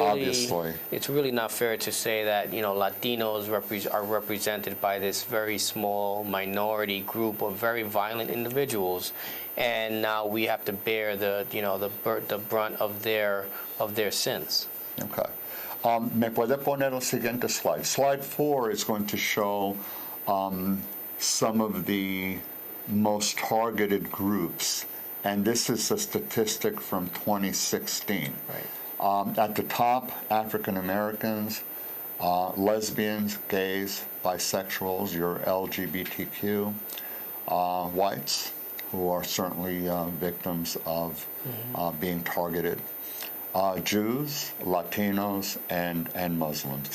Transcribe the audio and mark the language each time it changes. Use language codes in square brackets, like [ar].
[en] obviously, it's really not fair to say that Latinos are represented by this very small minority group of very violent individuals, and now we have to bear the brunt of their sins. Okay. [es] Me puede poner el siguiente slide. [en] Slide 4 is going to show some of the most targeted groups, and this is a statistic from 2016. Right. At the top, African Americans, lesbians, gays, bisexuals, your LGBTQ, whites, who are certainly victims of being targeted, Jews, Latinos, and Muslims.